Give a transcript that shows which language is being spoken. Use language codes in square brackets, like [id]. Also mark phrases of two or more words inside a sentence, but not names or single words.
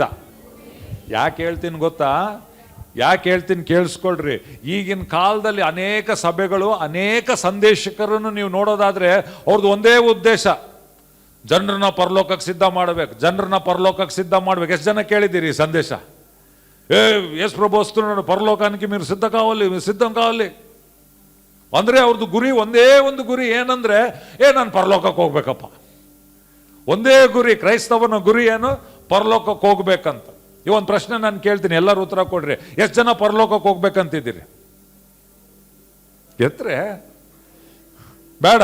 [kn] ಯಾಕೆ ಹೇಳ್ತೀನಿ ಗೊತ್ತಾ? ಯಾಕೆ ಹೇಳ್ತೀನಿ ಕೇಳಿಸ್ಕೊಳ್ರಿ. ಈಗಿನ ಕಾಲದಲ್ಲಿ ಅನೇಕ ಸಭೆಗಳು, ಅನೇಕ ಸಂದೇಶಕರನ್ನು ನೀವು ನೋಡೋದಾದ್ರೆ ಅವ್ರದ್ದು ಒಂದೇ ಉದ್ದೇಶ, ಜನರನ್ನ ಪರಲೋಕಕ್ಕೆ ಸಿದ್ಧ ಮಾಡಬೇಕು, ಜನರನ್ನ ಪರಲೋಕಕ್ಕೆ ಸಿದ್ಧ ಮಾಡ್ಬೇಕು. ಎಷ್ಟು ಜನ ಕೇಳಿದ್ದೀರಿ ಸಂದೇಶ? [te] యేసు ప్రభు వస్తున ಪರಲೋಕಾనికి మీరు సిద్ధం కావాలి, సిద్ధం కావాలి [kn] ಅಂದ್ರೆ ಅವ್ರದ್ದು ಗುರಿ, ಒಂದೇ ಒಂದು ಗುರಿ. ಏನಂದ್ರೆ, ನಾನು ಪರಲೋಕಕ್ಕೆ ಹೋಗ್ಬೇಕಪ್ಪ. ಒಂದೇ ಗುರಿ. ಕ್ರೈಸ್ತವನ ಗುರಿ ಏನು? ಪರಲೋಕಕ್ಕೆ ಹೋಗ್ಬೇಕಂತ. ಈ ಒಂದು ಪ್ರಶ್ನೆ ನಾನು ಕೇಳ್ತೀನಿ, ಎಲ್ಲರೂ ಉತ್ತರ ಕೊಡ್ರಿ. ಎಷ್ಟು ಜನ ಪರಲೋಕಕ್ಕೆ ಹೋಗ್ಬೇಕಂತಿದ್ದೀರಿ? ಎತ್ರೆ ಬೇಡ.